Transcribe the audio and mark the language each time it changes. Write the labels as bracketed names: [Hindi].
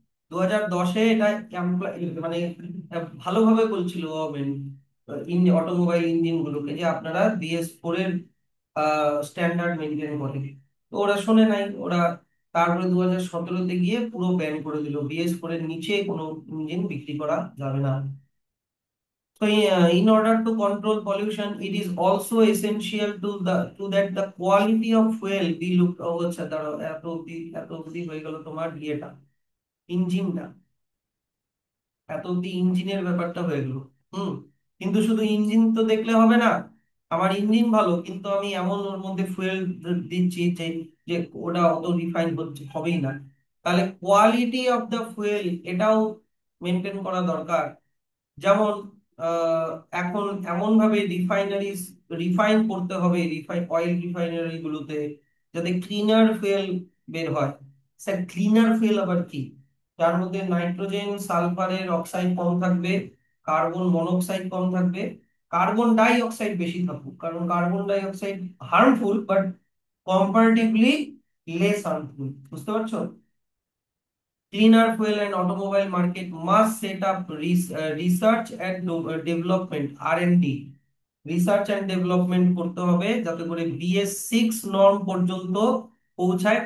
[Bangla] 2010-এ এটা মানে ভালোভাবে বলছিল গভর্নমেন্ট অটোমোবাইল ইঞ্জিন গুলোকে যে আপনারা BS4 এর স্ট্যান্ডার্ড মেনটেন করে। তো ওরা শোনে নাই, ওরা তারপরে 2017-তে গিয়ে পুরো ব্যান করে দিল, BS4 এর নিচে কোনো ইঞ্জিন বিক্রি করা যাবে না। [English] So, in order to control pollution, it is also essential to that the quality of fuel be looked over. [Bangla] ধরো এত অবধি হয়ে গেল তোমার ইয়েটা, ইঞ্জিনটা, এত অব্দি ইঞ্জিনের ব্যাপারটা হয়ে গেল। হুম। কিন্তু শুধু ইঞ্জিন তো দেখলে হবে না। আমার ইঞ্জিন ভালো, কিন্তু আমি এমন ওর মধ্যে ফুয়েল দিচ্ছি যে যে ওটা অত রিফাইন হচ্ছে হবেই না। তাহলে কোয়ালিটি অফ দ্য ফুয়েল এটাও মেনটেন করা দরকার। যেমন আহ, এখন এমন ভাবে রিফাইন করতে হবে, অয়েল রিফাইনারি গুলোতে, যাতে ক্লিনার ফুয়েল বের হয়। স্যার, ক্লিনার ফুয়েল আবার কি? যার মধ্যে নাইট্রোজেন সালফারের অক্সাইড কম থাকবে, কার্বন মনোক্সাইড কম থাকবে, কার্বন ডাই অক্সাইড বেশি থাকুক, কারণ carbon die oxide harmful but comparatively less harmful. বুঝতে পারছো? [English] Cleaner fuel and automobile market must set up research and development R&D, [Bangla] research and development করতে হবে যাতে করে BS6 নর্ম পর্যন্ত পৌঁছায়।